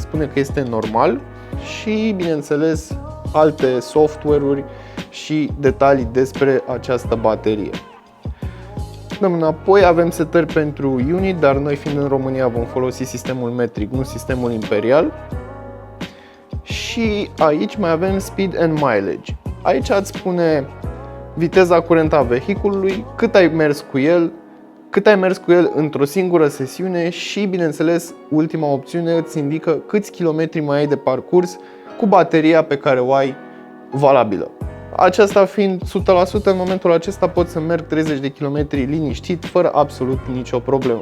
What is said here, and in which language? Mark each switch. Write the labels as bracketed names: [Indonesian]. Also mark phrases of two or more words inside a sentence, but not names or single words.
[Romanian] Spune că este normal și, bineînțeles, alte software-uri și detalii despre această baterie. Dăm înapoi, avem setări pentru unit, dar noi fiind în România vom folosi sistemul metric, nu sistemul imperial. Și aici mai avem [English] speed and mileage. [Romanian] Aici îți spune viteza curentă a vehiculului, cât ai mers cu el într-o singură sesiune și, bineînțeles, ultima opțiune îți indică câți kilometri mai ai de parcurs cu bateria pe care o ai valabilă. Aceasta fiind 100%, în momentul acesta pot să merg 30 de km liniștit, fără absolut nicio problemă.